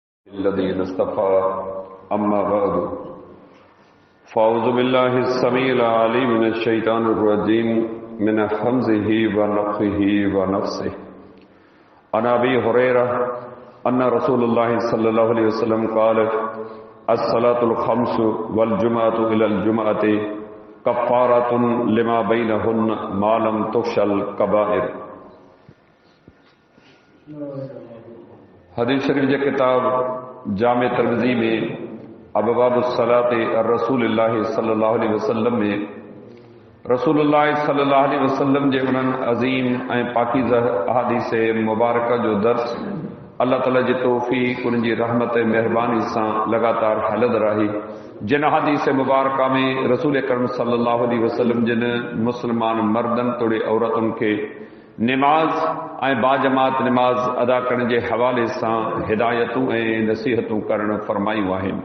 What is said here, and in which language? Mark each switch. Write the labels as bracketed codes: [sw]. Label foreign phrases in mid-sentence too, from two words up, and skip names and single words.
[ar] الذين اصطفى أما بعد فأعوذ بالله السميع العليم من الشيطان الرجيم من همزه ونفخه ونفسه عن أبي هريرة أن رسول الله صلى الله عليه وسلم قال الصلاة الخمس والجمعة إلى الجمعة كفارة لما بينهن ما لم تخشى الكبائر. [sd] हदीस शरीफ जे किताब जामे तिरमिज़ी में अबवाबुस्सलात रसूलुल्लाह [ar] صلى الله عليه وسلم [sd] में रसूलुल्लाह [ar] صلى الله عليه وسلم [sd] जे उन्हनि अज़ीम ऐं पाकीज़ा अहादीस मुबारक जो दर्स अल्लाह ताला जी तौफ़ीक़ उन्हनि जी रहमत ऐं महिरबानी सां लगातार हलंदड़ रही। जिन अहादीस मुबारक में रसूल अकरम [ar] صلى الله عليه وسلم [sd] जिन मुस्लमान मर्दनि तोड़े औरतुनि खे नमाज ऐं बाजमात नमाज अदा करण जे हवाले सां हिदायतूं ऐं नसीहतूं करण फरमायूं आहिनि।